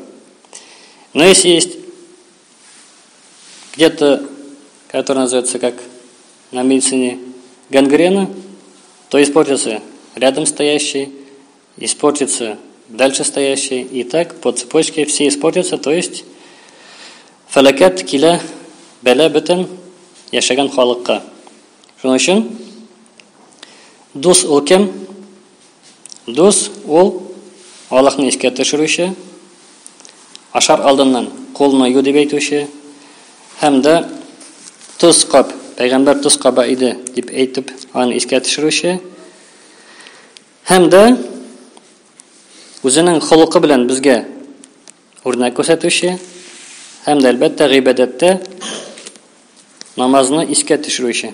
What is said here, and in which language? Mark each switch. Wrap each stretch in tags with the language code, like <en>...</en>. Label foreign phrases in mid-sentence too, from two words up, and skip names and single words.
<ru>Но если есть где-то, который называется как на медицине гангрена, то испортится рядом стоящий, испортится дальше стоящий, и так по цепочке все испортятся, то есть</ru> <tt>фалакат киля бәлә бөтен яшаган халыкка. Шуның өчен дус ул кем? Дус ул Аллаһны искә төшерүче, ашар алдыннан кулына ю дип әйтүче, һәм дә туз кап, пәйгамбәр туз каба иде дип әйтеп, аны искә төшерүче, һәм дә үзенең холыкы белән безгә үрнәк күрсәтүче, һәм дә әлбәттә гыйбадәттә намазны искә төшерүче.</tt>